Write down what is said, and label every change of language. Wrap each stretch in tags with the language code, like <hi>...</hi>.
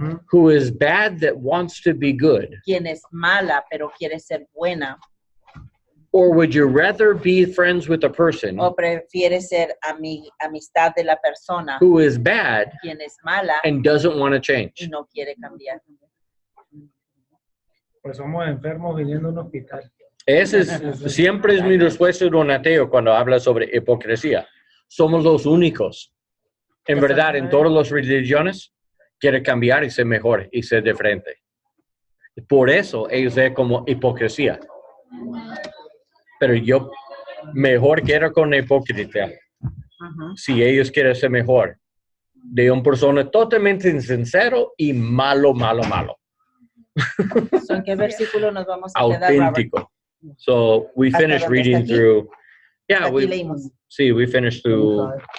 <en>who is bad that wants to be good?</en> <es>Quien es mala pero quiere ser buena.</es> <en>Or would you rather be friends with a person</en> <es>o prefiere ser amistad de la persona</es> <en>who is bad</en> <es>quien es mala</es> <en>and doesn't want to change?</en> <es>y no quiere cambiar? Pues somos enfermos viniendo a un hospital. Siempre es mi respuesta de un ateo cuando habla sobre hipocresía. Somos los únicos. En verdad, en todas las religiones, quiere cambiar y ser mejor y ser diferente. Por eso ellos ven como hipocresía. Pero yo mejor quiero con hipocresía. Si ellos quieren ser mejor. De una persona totalmente insincero y malo. ¿En qué versículo nos vamos a quedar, auténtico. Robert?</es> <en>So we finished reading through. Yeah, we finished through.</en>